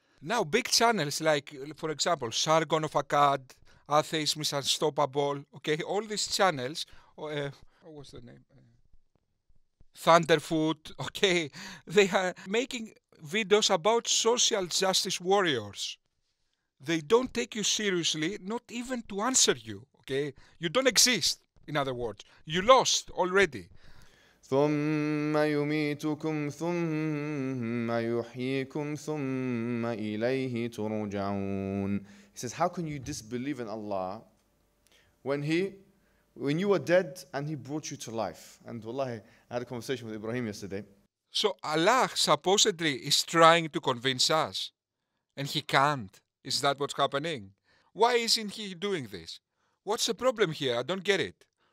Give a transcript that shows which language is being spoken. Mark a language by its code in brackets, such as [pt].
[en] Now, big channels like, for example, Sargon of Akkad, Atheists, Unstoppable, okay, all these channels, what was the name? Thunderfoot, okay, they are making videos about social justice warriors. They don't take you seriously, not even to answer you, okay? You don't exist, in other words. You lost already. [ar] ثم يميتكم ثم يحييكم ثم إليه ترجعون. [en] He says, how can you disbelieve in Allah when you were dead and He brought you to life? And wallahi, I had a conversation with Ibrahim yesterday. So Allah supposedly is trying to convince us, and He can't. Is that what's happening? Why isn't He doing this? What's the problem here? I don't get it.